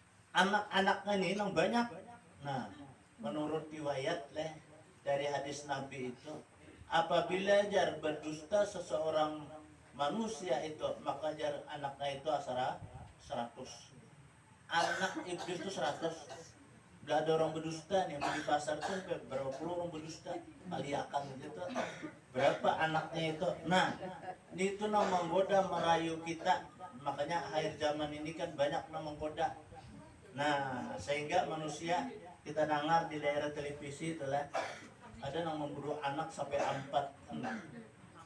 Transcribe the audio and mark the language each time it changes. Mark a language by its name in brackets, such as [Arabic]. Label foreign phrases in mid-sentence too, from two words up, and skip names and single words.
[Indonesian] Anak-anaknya ini yang banyak. Nah, menurut riwayat dari hadis Nabi itu, apabila jar berdusta seseorang manusia itu, maka jar anaknya itu asara 100. Anak iblis itu 100. Udah ada orang berdusta nih di pasar tuh berapa puluh orang berdusta kaliakan gitu, berapa anaknya itu. Nah itu menggoda merayu kita, makanya akhir zaman ini kan banyak menggoda. Nah sehingga manusia kita dengar di daerah televisi itulah ada yang membunuh anak sampai 4, 6.